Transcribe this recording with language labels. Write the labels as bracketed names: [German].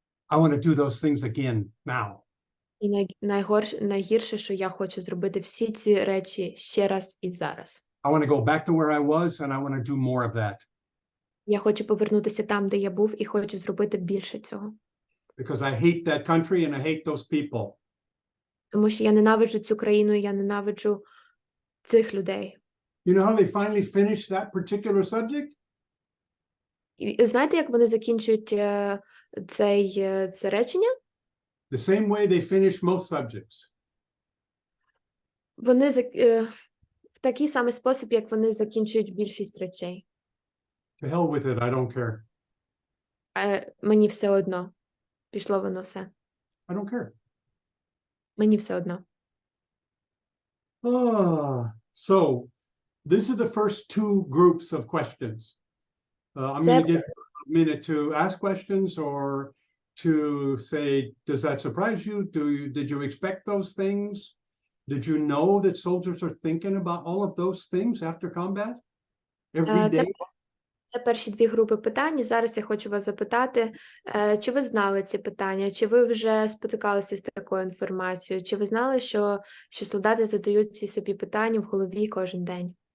[English] I want to do those things again now. [Ukrainian] І найгірше, що я хочу зробити всі ці речі ще раз і зараз. [English] I want to go back to where I was and I want to do more of that. [Ukrainian] Я хочу повернутися там, де я був, і хочу зробити більше цього. [English] Because I hate that country and I hate those people. [Ukrainian] Тому що я ненавиджу цю країну, і я ненавиджу цих людей. [English] You know how they finally finish that particular subject? [Ukrainian] І знаєте, як вони закінчують це речення? [English] The same way they finish most subjects. [Ukrainian] Вони в такий самий спосіб, як вони закінчують більшість речей. [English] To hell with it, I don't care. [Ukrainian] Мені все одно. Пішло воно все. [English] I don't care. [Ukrainian] Мені все одно. [English] So these are the first two groups of questions. I'm going to give you a minute to ask questions or to say, does that surprise you? Did you expect those things? Did you know that soldiers are thinking about all of those things after combat? Every day? [Ukrainian] Це перші дві групи питань. І зараз я хочу вас запитати, чи ви знали ці питання, чи ви вже спотикалися з такою інформацією, чи ви знали, що солдати задають ці собі питання в голові кожен день?